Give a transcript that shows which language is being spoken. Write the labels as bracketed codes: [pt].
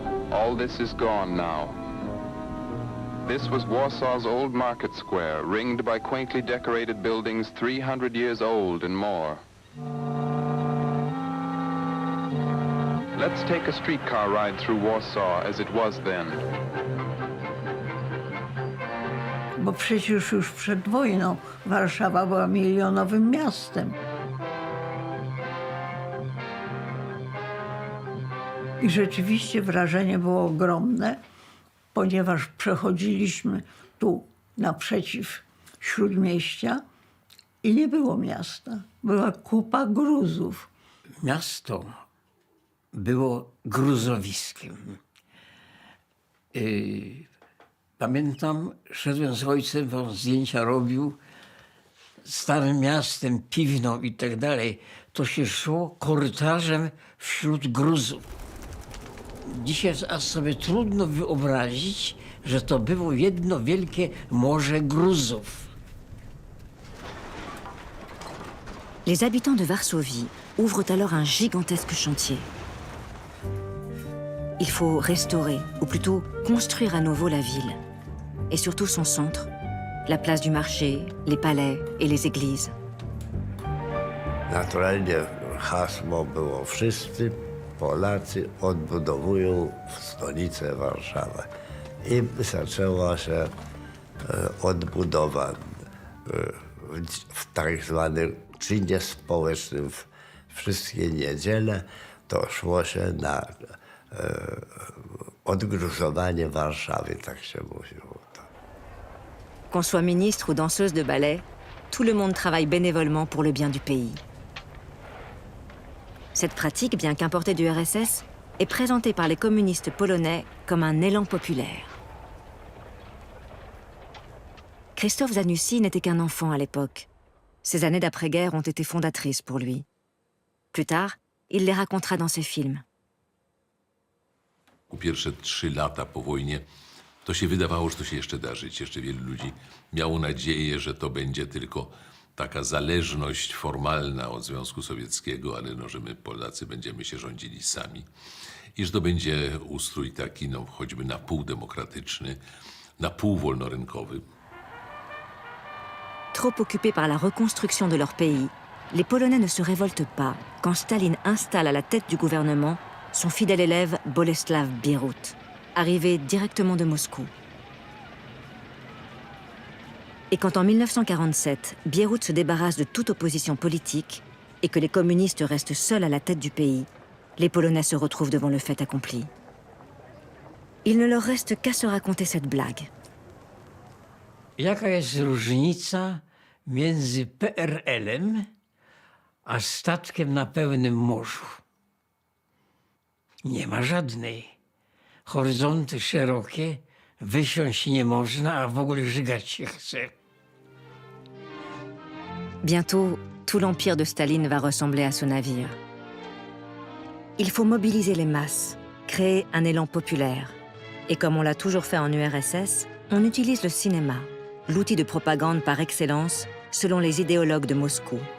[en] All this is gone now. This was Warsaw's old market square, ringed by quaintly decorated buildings 300 years old and more. Let's take a streetcar ride through Warsaw as it was then. [pl] Bo przecież już przed wojną Warszawa była milionowym miastem. I rzeczywiście wrażenie było ogromne, ponieważ przechodziliśmy tu naprzeciw Śródmieścia i nie było miasta. Była kupa gruzów. Miasto było gruzowiskiem. Pamiętam, szedłem z ojcem, bo zdjęcia robił Starym Miastem, Piwną i tak dalej, to się szło korytarzem wśród gruzów. Dzisiaj aż sobie trudno wyobrazić, że to było jedno wielkie morze gruzów. [fr] Les habitants de Varsovie ouvrent alors un gigantesque chantier. Il faut restaurer, ou plutôt construire à nouveau la ville. Et surtout son centre, la place du marché, les palais et les églises. [pl] Naturalnie hasło było: wszyscy Polacy odbudowują stolicę Warszawę. I zaczęła się odbudowa w tak zwanym czynie społecznym. Wszystkie niedziele to szło się na odgruzowanie Warszawy, tak się mówiło. [fr] Qu'on soit ministre ou danseuse de ballet, tout le monde travaille bénévolement pour le bien du pays. Cette pratique, bien qu'importée du RSS, est présentée par les communistes polonais comme un élan populaire. Christophe Zanussi n'était qu'un enfant à l'époque. Ces années d'après-guerre ont été fondatrices pour lui. Plus tard, il les racontera dans ses films. [pl] Pierwsze 3 lata po wojnie to się wydawało, że to się jeszcze da żyć. Jeszcze wielu ludzi miało nadzieję, że to będzie tylko taka zależność formalna od Związku Sowieckiego, ale no, że my Polacy będziemy się rządzili sami. I że to będzie ustrój taki, no, choćby na pół demokratyczny, na pół wolnorynkowy. [fr] Trop occupés par la reconstruction de leur pays, les Polonais ne se révoltent pas quand Staline installe à la tête du gouvernement son fidèle élève Boleslav Bierut, arrivé directement de Moscou. Et quand en 1947, Bierut se débarrasse de toute opposition politique et que les communistes restent seuls à la tête du pays, les Polonais se retrouvent devant le fait accompli. Il ne leur reste qu'à se raconter cette blague. [pl] Jaka jest różnica między PRL-em a statkiem na pełnym morzu? Nie ma żadnej. Horyzonty szerokie, wysiąść nie można, a w ogóle żygać się chce. [fr] Bientôt, tout l'empire de Staline va ressembler à ce navire. Il faut mobiliser les masses, créer un élan populaire. Et comme on l'a toujours fait en URSS, on utilise le cinéma, l'outil de propagande par excellence, selon les idéologues de Moscou.